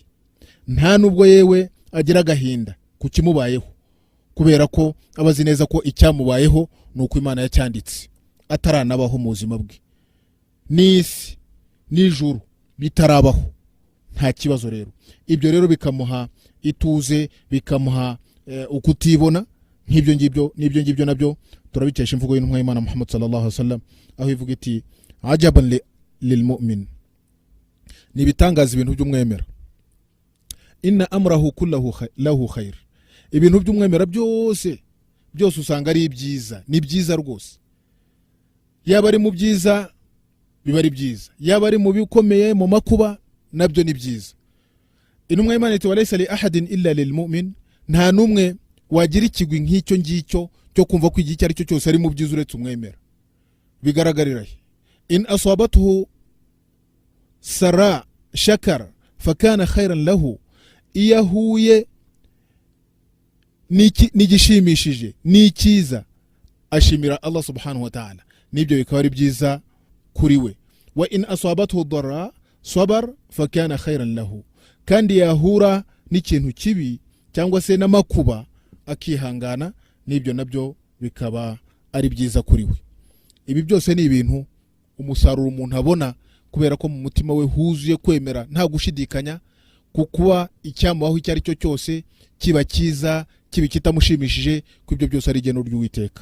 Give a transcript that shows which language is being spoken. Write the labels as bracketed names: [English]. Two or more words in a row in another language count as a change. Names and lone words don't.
[Kinyarwanda] Nta nubwo yewe agira agahinda ku kimubayeho, kubera ko abazi neza ko icyamubayeho nuko Imana yacyanditse, ataranabaho mu buzima bwe. N'isi n'ijuru bitarabaho, nta kibazo rero. Ibyo rero bikamuha ituze, bikamuha ukutibona. Nk'ibyo ngibyo nabyo turabikesha imvugo y'intumwa y'Imana Muhammad [Arabic] صلى الله عليه وسلم, [Kinyarwanda] aho ivuga iti [Arabic] عجبا للمؤمن, [Kinyarwanda] nibitangaza ibintu by'umwemera, [Arabic] إن أمره كله له خير, [Kinyarwanda] ibintu by'umwemera byose usanga ari ibyiza, ni byiza rwose. Yaba ari mu byiza biba ari byiza, yaba ari mu bikomeye mu makuba nabyo ni byiza. Intumwa y'Imana iti [Arabic] وليس لأحد إلا للمؤمن, [Kinyarwanda] nta numwe wagira ikigwi nk'icyo ngicyo cyo kumva ko igihe ari cyo cyose ari mu byiza uretse umwemera. Bigaragarira [Arabic] إن أصابته سراء شكر فكان خيرا له, [Kinyarwanda] iyahuye nigishimishije nikiza ashimira [Arabic] الله سبحانه وتعالى, [Kinyarwanda] nibyo bikaba ari byiza kuri we. [Arabic] وإن أصابته ضراء صبر فكان خيرا له, [Kinyarwanda] kandi yahura n'ikintu kibi cyangwa se n'amakuba akihangana, nibyo nabyo bikaba ari byiza kuri we. Ibi byose ni ibintu umusaruro umuntu abona kubera ko mu mutima we huzuye kwemera nta gushidikanya, kukuba icyamubaho icyo ari cyo cyose kiba cyiza, kibi kitamushimishije, ko ibyo byose ari igeno ry'Uwiteka.